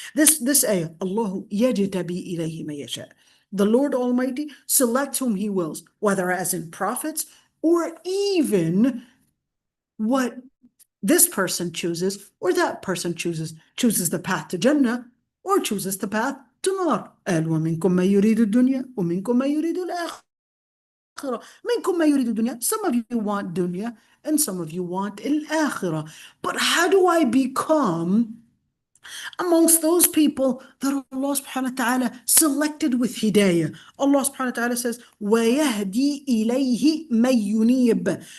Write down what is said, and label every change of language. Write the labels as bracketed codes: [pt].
[en] This ayah, [ar] Allahu yajtabi ilayhi man yasha. [en] The Lord Almighty selects whom He wills, whether as in prophets or even what this person chooses or that person chooses the path to Jannah or chooses the path to Nar. [ar] قال ومنكم من يريد الدنيا ومنكم من يريد الآخرة. منكم ما يريد الدنيا. [en] Some of you want dunya and some of you want al-akhirah. But how do I become amongst those people that Allah subhanahu wa ta'ala selected with hidayah? Allah subhanahu wa ta'ala says, [ar] وَيَهْدِي إِلَيْهِ مَن يُنِيبُ.